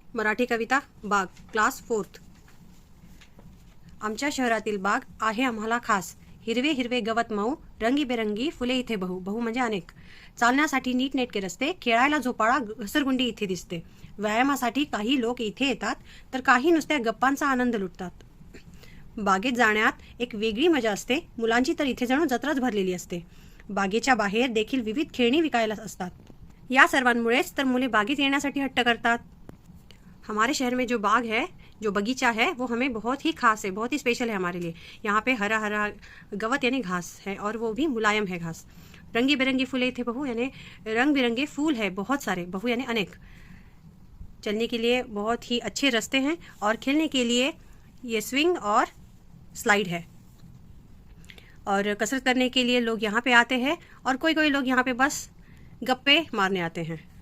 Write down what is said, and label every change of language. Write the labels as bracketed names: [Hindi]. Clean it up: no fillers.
[Marathi] मराठी कविता बाग class 4th। आमच्या शहरातील बाग आहे आम्हाला खास, हिरवे हिरवे गवत मऊ, रंगीबेरंगी फुले इथे बहु बहु म्हणजे अनेक, चालण्यासाठी नीटनेटके रस्ते, खेळायला झोपाळा घसरगुंडी इथे दिसते, व्यायामासाठी काही लोक इथे येतात तर काही नुसत्या गप्पांचा आनंद लुटतात। बागेत जाण्यात एक वेगळी मजा असते, मुलांची तर इथे जणू जत्राच भरलेली असते। बागेच्या बाहेर देखील विविध खेळणी विकायला असतात, या सर्वांमुळेच तर मुले बागेत येण्यासाठी हट्ट करतात। [Hindi] हमारे शहर में जो बाग है, जो बगीचा है, वो हमें बहुत ही खास है, बहुत ही स्पेशल है हमारे लिए। यहाँ पे हरा हरा गवत यानी घास है और वो भी मुलायम है घास। रंगी बिरंगी फूले थे बहु यानी रंग बिरंगे फूल है बहुत सारे, बहु यानी अनेक। चलने के लिए बहुत ही अच्छे रास्ते हैं और खेलने के लिए ये स्विंग और स्लाइड है, और कसरत करने के लिए लोग यहाँ पे आते हैं और कोई कोई लोग यहाँ पे बस गप्पे मारने आते हैं।